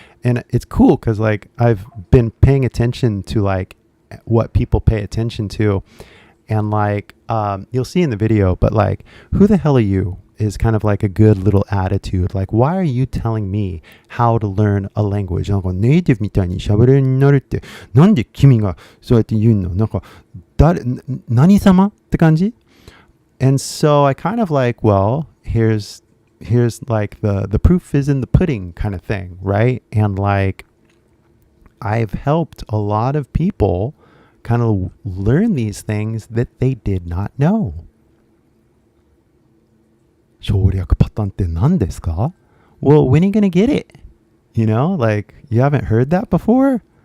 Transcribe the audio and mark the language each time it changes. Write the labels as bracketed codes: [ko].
[en] And it's cool because like I've been paying attention to like what people pay attention to, and like you'll see in the video, but like, who the hell are you is kind of like a good little attitude. Like, why are you telling me how to learn a language? [ja] なんかネイティブみたいに喋れるようになるって、なんで君がそうやって言うの？なんか何様って感じ? [en] And so I kind of like, well, here's like the proof is in the pudding kind of thing, right? And like, I've helped a lot of people kind of learn these things that they did not know. [ja] 省略パターンって何ですか? [en] Well, when are you going to get it? You know, like, you haven't heard that before?